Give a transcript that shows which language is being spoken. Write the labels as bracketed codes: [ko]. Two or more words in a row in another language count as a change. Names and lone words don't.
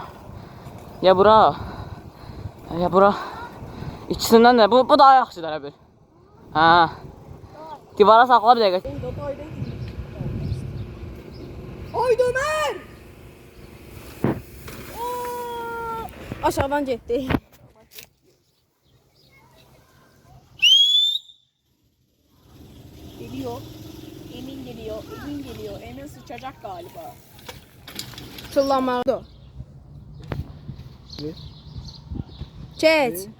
[az] Ya bura. Ya bura. İkisindən də bu daha yaxşıdır elə bir. Hə. Divara saxla bir dəqiqə. [tr] Oy Ömer! [az] Aşağıdan getdi. [tr] Geliyor. Emin geliyor, Emin geliyor. Emin sıçacak galiba. [az] Çullanmağı. Çet.